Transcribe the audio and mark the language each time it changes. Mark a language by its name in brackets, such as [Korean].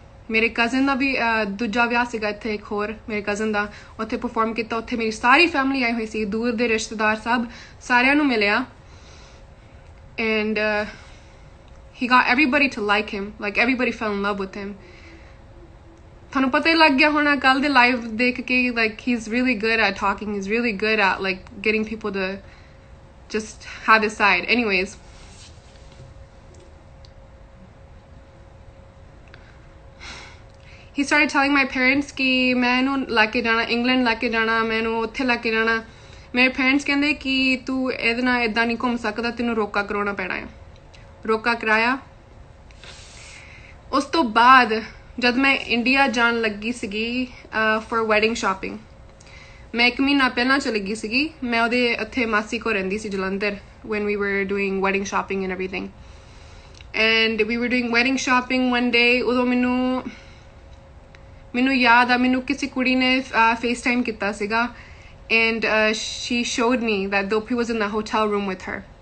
[Punjabi] ਮੇਰੇ ਕਜ਼ਨ ਦਾ ਵੀ ਦੂਜਾ ਵਿਆਹ ਸੀਗਾ ਇੱਥੇ, ਇੱਕ ਹੋਰ ਮੇਰੇ ਕਜ਼ਨ ਦਾ, ਉੱਥੇ ਪਰਫਾਰਮ ਕੀਤਾ। ਉੱਥੇ ਮੇਰੀ ਸਾਰੀ ਫੈਮਿਲੀ ਆਈ ਹੋਈ ਸੀ, ਦੂਰ ਦੇ ਰਿਸ਼ਤੇਦਾਰ ਸਭ, ਸਾਰਿਆਂ ਨੂੰ ਮਿਲਿਆ [English] and he got everybody to like him, like everybody fell in love with him। [Punjabi] ਤੁਹਾਨੂੰ ਪਤਾ ਹੀ ਲੱਗ ਗਿਆ ਹੋਣਾ ਕੱਲ ਦੇ ਲਾਈਵ ਦੇਖ ਕੇ [English] like he's really good at talking, he's really good at like getting people to just have his side। anyways he started telling my parents [Punjabi] ਕਿ ਮੈਂ ਇਹਨੂੰ ਲੈ ਕੇ ਜਾਣਾ ਇੰਗਲੈਂਡ, ਲੈ ਕੇ ਜਾਣਾ ਮੈਂ ਇਹਨੂੰ ਉੱਥੇ ਲੈ ਕੇ ਜਾਣਾ। ਮੇਰੇ ਪੇਰੈਂਟਸ ਕਹਿੰਦੇ ਕਿ ਤੂੰ ਇਹਦੇ ਨਾਲ ਇੱਦਾਂ ਨਹੀਂ ਘੁੰਮ ਸਕਦਾ, ਤੈਨੂੰ ਰੋਕਾ ਕਰਾਉਣਾ ਪੈਣਾ ਆ। ਰੋਕਾ ਕਰਾਇਆ। ਉਸ ਤੋਂ ਬਾਅਦ ਜਦ ਮੈਂ ਇੰਡੀਆ ਜਾਣ ਲੱਗੀ ਸੀਗੀ ਫॉर ਵੈਡਿੰਗ ਸ਼ਾਪਿੰਗ, ਮੈਂ 1 ਮਹੀਨਾ ਪਹਿਲਾਂ ਚਲੀ ਗਈ ਸੀਗੀ। ਮੈਂ ਉਹਦੇ ਉੱਥੇ ਮਾਸੀ ਕੋਲ ਰਹਿੰਦੀ ਸੀ Jalandhar [English] when we were doing wedding shopping and everything and we were doing wedding shopping one day। [Punjabi] ਉਦੋਂ ਮੈਨੂੰ ਯਾਦ ਆ ਮੈਨੂੰ ਕਿਸੇ ਕੁੜੀ ਨੇ FaceTime ਕੀਤਾ ਸੀਗਾ [English] and she showed me that Dilpreet was in the hotel room with her.